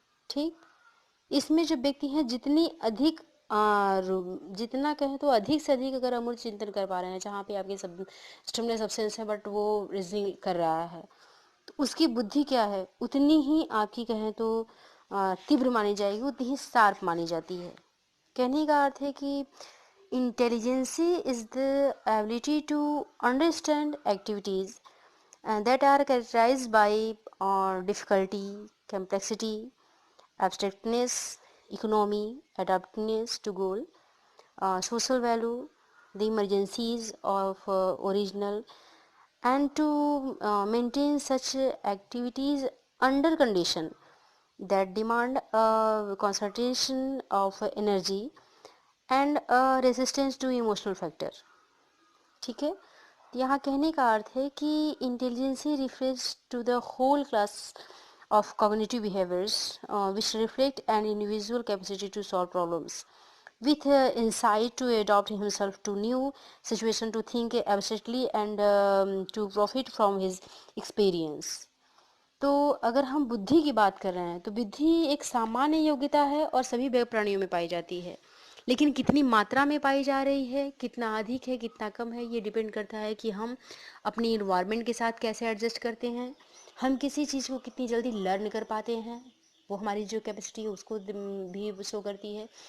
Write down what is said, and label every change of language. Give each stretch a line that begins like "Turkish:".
Hindi: ठीक, इसमें जो व्यक्ति हैं जितनी अधिक जितना कहें तो अधिक से अधिक अगर अमूर्त चिंतन कर पा रहे हैं, जहाँ पे आपके सब स्टिमुलस सब्सटेंस है बट वो रीजनिंग कर रहा है, तो उसकी बुद्धि क्या है उतनी ही आपकी कहें तो तीव्र मानी जाएगी, उतनी ही शार्प मानी जाती है। कहने का अर्थ है कि
English: Intelligency is the ability to understand activities that are characterized by difficulty, complexity, abstractness, economy, adaptiveness to goal, social value, the emergencies of original, and to maintain such activities under condition that demand a concentration of energy and a resistance to emotional factor।
Hindi: ठीक है, यहाँ कहने का अर्थ है कि
English: Intelligency refers to the whole class of cognitive behaviors which reflect an individual capacity to solve problems with insight to adopt himself to new situation, to think abstractly and to profit from his experience।
Hindi: तो अगर हम बुद्धि की बात कर रहे हैं तो बुद्धि एक सामान्य योग्यता है और सभी प्राणियों में पाई जाती है, लेकिन कितनी मात्रा में पाई जा रही है, कितना अधिक है कितना कम है, ये डिपेंड करता है कि हम अपनी इन्वायरमेंट के साथ कैसे एडजस्ट करते हैं, हम किसी चीज़ को कितनी जल्दी लर्न कर पाते हैं, वो हमारी जो कैपेसिटी है उसको भी शो करती है।